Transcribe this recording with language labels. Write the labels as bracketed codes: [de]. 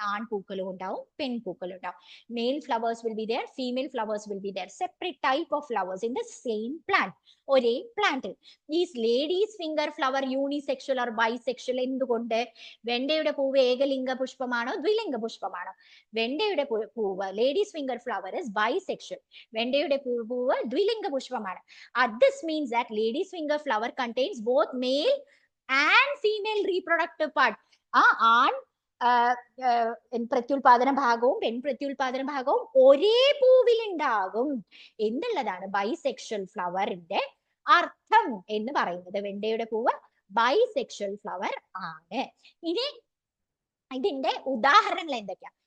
[ml] ആൺപൂക്കളും ഉണ്ടാവും പെൺപൂക്കളും ഉണ്ടാവും. [en] Male flowers will be there, female flowers will be there. Separate type of flowers in the same plant, [ml] ഒരേ പ്ലാന്റിൽ. [en] Is ladies finger flower unisexual or bisexual? [ml] എന്തുകൊണ്ട്? വെണ്ടയുടെ പൂവ് ഏകലിംഗ പുഷ്പമാണോ ദ്വിലിംഗ പുഷ്പമാണോ? വെണ്ടയുടെ പൂവ്, [en] Ladies finger flower is bisexual. [ml] വെണ്ടയുടെ പൂവ് ദ്വിലിംഗ പുഷ്പമാണ്. [en] This means that lady's finger flower contains both male and female reproductive part. [ml] ആൺ പ്രത്യുൽപാദന ഭാഗവും പെൺപ്രത്യുൽപാദന ഭാഗവും ഒരേ പൂവിൽ ഉണ്ടാകും എന്നുള്ളതാണ് ബൈസെക്ഷൽ ഫ്ലവറിന്റെ അർത്ഥം എന്ന് പറയുന്നത്. വെണ്ടയുടെ പൂവ് ബൈസെക്ഷൽ ഫ്ലവർ ആണ്. ഇനി ഇതിന്റെ ഉദാഹരണങ്ങൾ എന്തൊക്കെയാ?